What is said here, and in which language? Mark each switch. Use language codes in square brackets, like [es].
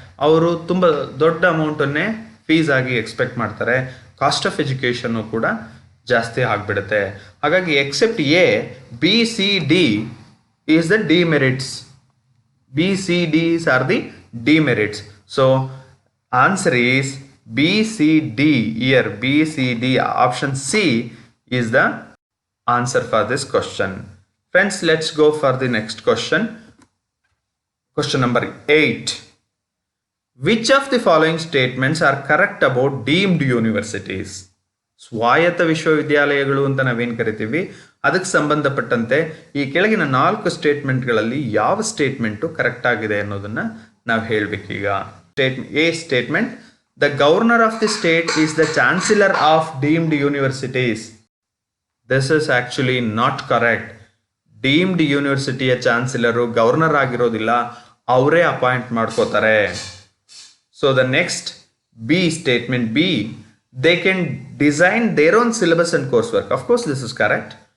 [kn] ಅವರು ತುಂಬ ದೊಡ್ಡ ಅಮೌಂಟನ್ನೇ ಫೀಸ್ ಆಗಿ ಎಕ್ಸ್ಪೆಕ್ಟ್ ಮಾಡ್ತಾರೆ. ಕಾಸ್ಟ್ ಆಫ್ ಎಜುಕೇಷನ್ನು ಕೂಡ ಜಾಸ್ತಿ ಆಗಿಬಿಡುತ್ತೆ. ಹಾಗಾಗಿ [en] Except A, B, C, D is the demerits. B, C, D's are the demerits. So answer is B, C, D. Here B, C, D, option C is the answer for this question. Friends, let's go for the next question. Question number 8. Which of the following statements are correct about deemed universities? [kn] ಸ್ವಾಯತ್ತ ವಿಶ್ವವಿದ್ಯಾಲಯಗಳು ಅಂತ ನಾವೇನು ಕರಿತೀವಿ ಅದಕ್ಕೆ ಸಂಬಂಧಪಟ್ಟಂತೆ ಈ ಕೆಳಗಿನ 4 ಸ್ಟೇಟ್ಮೆಂಟ್ಗಳಲ್ಲಿ ಯಾವ ಸ್ಟೇಟ್ಮೆಂಟು ಕರೆಕ್ಟ್ ಆಗಿದೆ ಅನ್ನೋದನ್ನು ನಾವು ಹೇಳಬೇಕೀಗ. [en] A statement, the governor of the state is the chancellor of deemed universities. This is actually not correct. [kn] Deemed ಯೂನಿವರ್ಸಿಟಿಯ chancellor governor ಆಗಿರೋದಿಲ್ಲ, ಅವರೇ ಅಪಾಯಿಂಟ್ ಮಾಡ್ಕೋತಾರೆ. [en] So the next B statement B, they can design their own syllabus and coursework. Of course, this is correct.